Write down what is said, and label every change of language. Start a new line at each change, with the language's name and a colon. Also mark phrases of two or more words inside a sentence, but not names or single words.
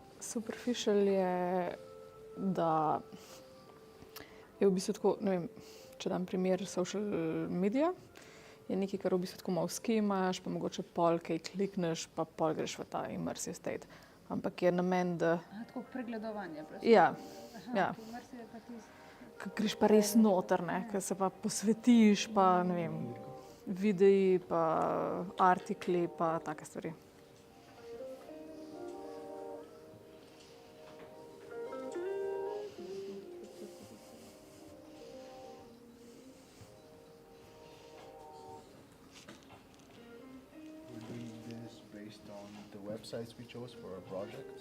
Slovenian: Superficial je, da je v bistvu tako, ne vem, če dam primer
English: social media,
Slovenian: je nekaj, kar v bistvu tako malo skimaš, pa mogoče pol kaj klikneš, pa pol greš v ta
English: immersive state.
Slovenian: Ampak je namen, da Tako pregledovanje. Ja, Aha, ja. immersive je pa tisto. greš pa res noter, ne, ker se pa posvetiš, pa ne vem, videi, pa artikli, pa take stvari.
English: We're doing this based on the websites we chose for our projects?